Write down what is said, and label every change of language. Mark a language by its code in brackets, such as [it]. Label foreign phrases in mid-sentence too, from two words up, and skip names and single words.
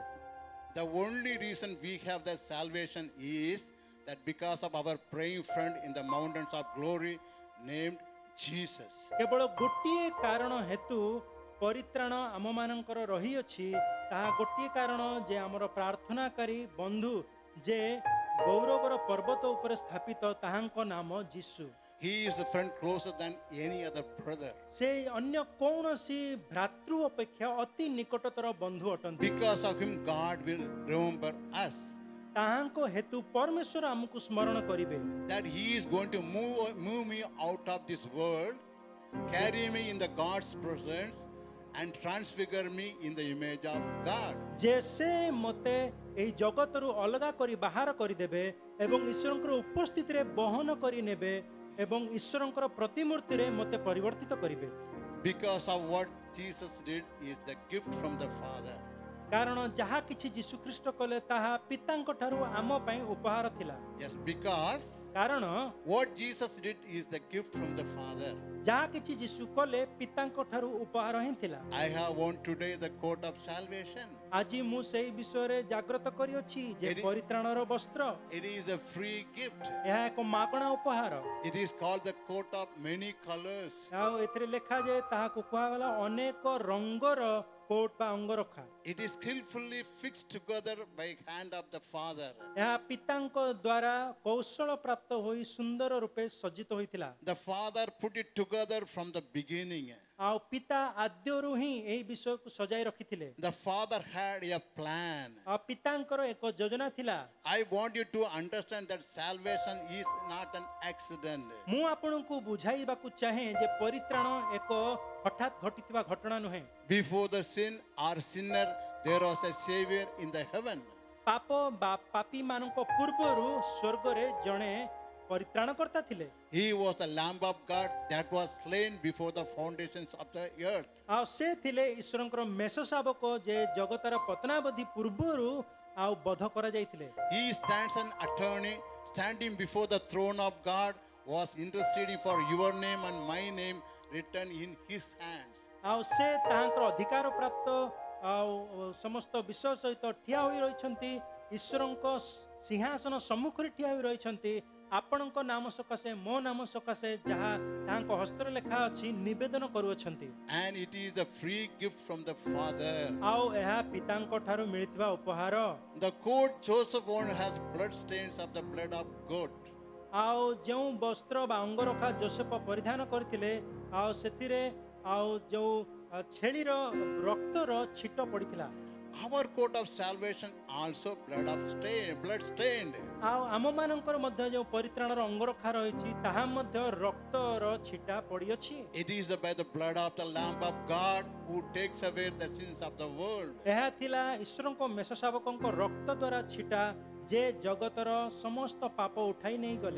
[en] The only reason we have that salvation is that because of our praying friend in the mountains of glory named Jesus. [or] କେବଳ ଗୋଟିଏ କାରଣ ହେତୁ ପରିତ୍ରାଣ ଆମମାନଙ୍କର ରହିଅଛି, ତାହା ଗୋଟିଏ କାରଣ ଯେ ଆମର ପ୍ରାର୍ଥନାକାରୀ ବନ୍ଧୁ ଯେ ଗୌରବର ପର୍ବତ ଉପରେ ସ୍ଥାପିତ ତାହାଙ୍କ ନାମ ଯୀଶୁ। [en] He is a friend closer than any other brother. [or] ସେ ଅନ୍ୟ କୌଣସି ଭ୍ରାତୃ ଅପେକ୍ଷା ଅତି ନିକଟତର ବନ୍ଧୁ ଅଟନ୍ତି। [en] Because of him, God will remember us. [or] ତାହାଙ୍କ ହେତୁ ପରମେଶ୍ୱର ଆମକୁ ସ୍ମରଣ କରିବେ। [en] That he is going to move me out of this world, carry me in the God's presence, and transfigure me in the image of God. [or] ଯେ ସେ ମୋତେ ଏହି ଜଗତରୁ ଅଲଗା କରି ବାହାର କରିଦେବେ ଏବଂ ଈଶ୍ୱରଙ୍କର ଉପସ୍ଥିତିରେ ବହନ କରି ନେବେ ଏବଂ ଈଶ୍ୱରଙ୍କର ପ୍ରତିମୂର୍ତ୍ତିରେ ମୋତେ ପରିବର୍ତ୍ତିତ କରିବେ। [en] Because of what Jesus did is the gift from the Father. [or] କାରଣ ଯାହା କିଛି ଯୀଶୁଖ୍ରୀଷ୍ଟ କଲେ ତାହା ପିତାଙ୍କ ଠାରୁ ଆମ ପାଇଁ ଉପହାର ଥିଲା। [en] Yes, because [or] କାରଣ [en] what Jesus did is the gift from the Father. [or] ଯାହା କିଛି ଯୀଶୁ କଲେ ପିତାଙ୍କ ଠାରୁ ଉପହାର ହିଁ ଥିଲା। [en] I have won today the coat of salvation. [or] ଆଜି ମୁଁ ସେଇ ବିଷୟରେ ଜାଗ୍ରତ କରିଅଛି ଯେ ପରିତ୍ରାଣର ବସ୍ତ୍ର [en] It is a free gift. [or] ଏହା ଏକ ମାଗଣା ଉପହାର। [en] It is called the coat of many colors. [or] ଆଉ ଏଥିରେ ଲେଖାଯାଏ ତାହାକୁ କୁହାଗଲା ଅନେକ ରଙ୍ଗର କୋଟ୍ ବା ଅଙ୍ଗରଖା। [en] It is skillfully fixed together by hand of the Father. [or] ଏହା ପିତାଙ୍କ ଦ୍ୱାରା କୌଶଳ ପ୍ରାପ୍ତ ହୋଇ ସୁନ୍ଦର ରୂପେ ସଜ୍ଜିତ ହୋଇଥିଲା। [en] The Father put it together from the beginning. [or] ଆଉ ପିତା ଆଦ୍ୟରୁ ହିଁ ଏହି ବିଷୟକୁ ସଜାଇ ରଖିଥିଲେ। [en] The Father had a plan. [or] ଆଉ ପିତାଙ୍କର ଏକ ଯୋଜନା ଥିଲା। [en] I want you to understand that salvation is not an accident. [or] ମୁଁ ଆପଣଙ୍କୁ ବୁଝାଇବାକୁ ଚାହେଁ ଯେ ପରିତ୍ରାଣ ଏକ ହଠାତ୍ ଘଟିଥିବା ଘଟଣା ନୁହେଁ। [en] Before the sin or sinner, there was a Savior in the heaven. [or] ପାପ ବା ପାପୀ ମାନଙ୍କ ପୂର୍ବରୁ ସ୍ୱର୍ଗରେ ଜଣେ ପରିତ୍ରାଣକର୍ତ୍ତା ଥିଲେ। [en] He was the Lamb of God that was slain before the foundations of the earth. [or] ଆଉ ସେ ଥିଲେ ଈଶ୍ୱରଙ୍କର ମେଷ ଶାବକ ଯେ ଜଗତର ପତନାବଧି ପୂର୍ବରୁ ଆଉ ବଧ କରାଯାଇଥିଲେ। [en] He stands an attorney standing before the throne of God, was interceding for your name and my name written in his hands. [or] ଆଉ ସେ ତାହାଙ୍କର ଅଧିକାର ପ୍ରାପ୍ତ ଆଉ ସମସ୍ତ ବିଷୟ ସହିତ ଠିଆ ହୋଇ ରହିଛନ୍ତି। ଈଶ୍ୱରଙ୍କ ସିଂହାସନ ସମ୍ମୁଖରେ ଠିଆ ହୋଇ ରହିଛନ୍ତି। ଆପଣଙ୍କ ନାମ ସକାଶେ ମୋ ନାମ ସକାଶେ ଯାହା ତାହାଙ୍କ ହସ୍ତରେ ଲେଖା ଅଛି ନିବେଦନ କରୁଅଛନ୍ତି। [en] And it is a free gift from the Father. [or] ଆଉ ଏହା ପିତାଙ୍କ ଠାରୁ ମିଳିଥିବା ଉପହାର। [en] The coat Joseph wore has blood stains of the blood of goat. [or] ଆଉ ଯେଉଁ ବସ୍ତ୍ର ବା ଅଙ୍ଗରଖା ଯୋସେଫ ପରିଧାନ କରିଥିଲେ ଆଉ ସେଥିରେ ଆଉ ଯେଉଁ ଛେଳିର ରକ୍ତର ଛିଟ ପଡ଼ିଥିଲା। [en] Our coat of salvation also blood stained. [or] ଆଉ ଆମମାନଙ୍କର ମଧ୍ୟ ଯେଉଁ ପରିତ୍ରାଣର ଅଙ୍ଗରଖା ରହିଛି ତାହା ମଧ୍ୟ ରକ୍ତର ଛିଟା ପଡ଼ିଅଛି। [en] It is by the blood of the Lamb of God who takes away the sins of the world. [or] ଏହା ଥିଲା ଈଶ୍ୱରଙ୍କ ମେଷ ଶାବକଙ୍କ ରକ୍ତ ଦ୍ୱାରା ଛିଟା ଯେ ଜଗତର ସମସ୍ତ ପାପ ଉଠାଇ ନେଇ ଗଲେ।